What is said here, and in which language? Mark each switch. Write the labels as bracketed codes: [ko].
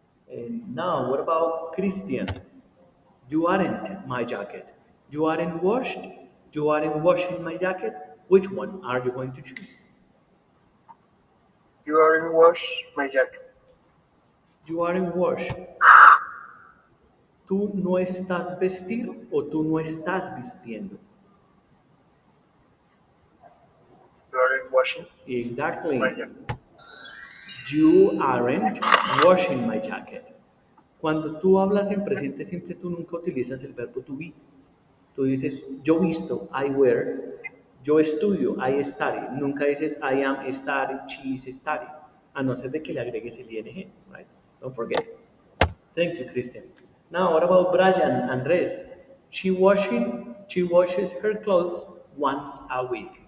[en] And now, what about Christian? You aren't my jacket. You aren't washed. You aren't washing my jacket. Which one are you going to choose? You aren't wash my jacket. You aren't washed. [es] Tú no estás vestido o tú no estás vistiendo. [en] You aren't washing Exactly. my jacket. You aren't washing my jacket. [es] Cuando tú hablas en presente simple, tú nunca utilizas el verbo to be. Tú dices, yo visto, [en] I wear. [es] Yo estudio, [en] I study. [es] Nunca dices, [en] I am study, she is study. [es] A no ser de que le agregues el ing, [en] right? Don't forget. Thank you, Christian. Now, what about Brian Andres? She washes her clothes once a week.